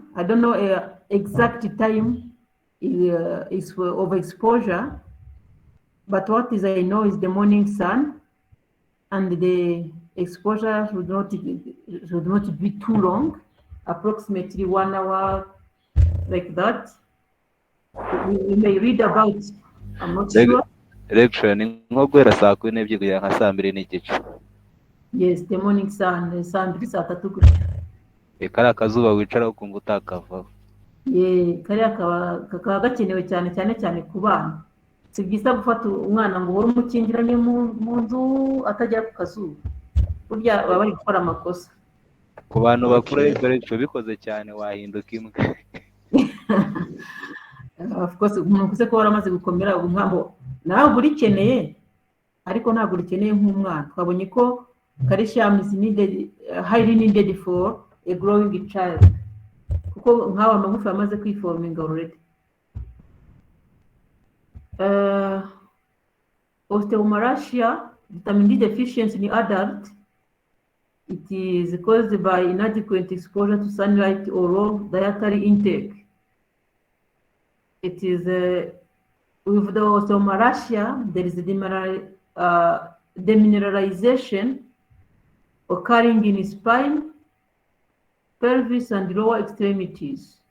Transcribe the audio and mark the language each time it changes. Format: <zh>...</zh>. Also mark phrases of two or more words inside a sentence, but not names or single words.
<en>I don't know exact time is for overexposure, but what is I know is the morning sun, and the exposure should not be too long, approximately 1 hour, like that. We may read about. I'm not sure.</en> <rw>lecture ni nko guhera saa kumi n'ebyiri kugera nka saa mbiri n'igice.</rw> <en>Yes, the morning sun,</en> <rw>saa mbiri saa tatu gutya. Kariya akazuba wicaraho ukumva utakavaho. Kariya kakaba gakenewe cyane cyane cyane ku bana. Si byiza gufata umwana ngo uhore umukingiranye mu nzu atajya ku kazuba, burya baba bari gukora amakosa. Ku bantu bakuru ariko lecture bikoze cyane wahinduka imbwa.</rw> <en>Of course</en> <rw>umuntu ukuze ko waramaze gukomera ubu ntabwo nawe urikeneye, ariko ntabwo urikeneye nk'umwana. Twabonye ko</rw> <en>calcium is needed, highly needed for a growing child,</en> <rw>kuko nk'aho amagufa yamaze kwiforminga already.</rw> <en>Osteomalacia, vitamin D deficiency in adult, it is caused by inadequate exposure to sunlight or low dietary intake. It is with the osteomalacia, there is a demineralization occurring in spine, pelvis, and lower extremities.</en>